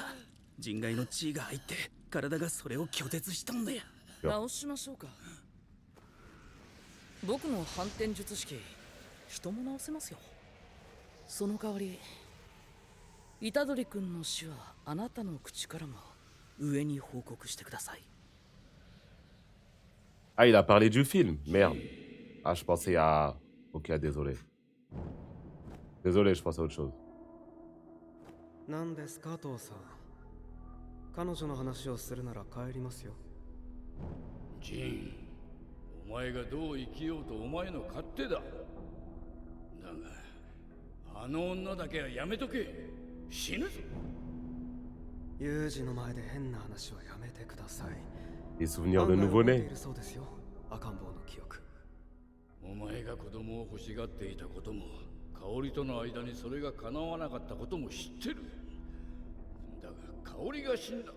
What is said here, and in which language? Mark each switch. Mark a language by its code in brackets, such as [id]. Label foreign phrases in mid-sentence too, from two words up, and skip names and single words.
[ja] 人外の血が入って体がそれを拒絶しとんのや。直しましょうか。僕の反転術式、人も直せますよ。その代わり、虎杖君の死はあなたの口からも上に報告してください。 [fr] Ah, il a parlé du film. Merde. Ah, je pensais à... Ok, désolé. Désolé, je pensais à autre chose. [ja] 何ですか、父さん。彼女の話をするなら帰りますよ。ジン、お前がどう生きようとお前の勝手だ。だが、あの女だけはやめとけ。死ぬぞ。ユージの前で変な話はやめてください。 [fr] Les souvenirs de nouveau-né. [ja] そうですよ。赤ん坊の記憶。お前が子供を欲しがっていたことも、香織との間にそれが叶わなかったことも知ってる。だが香織が死んだ。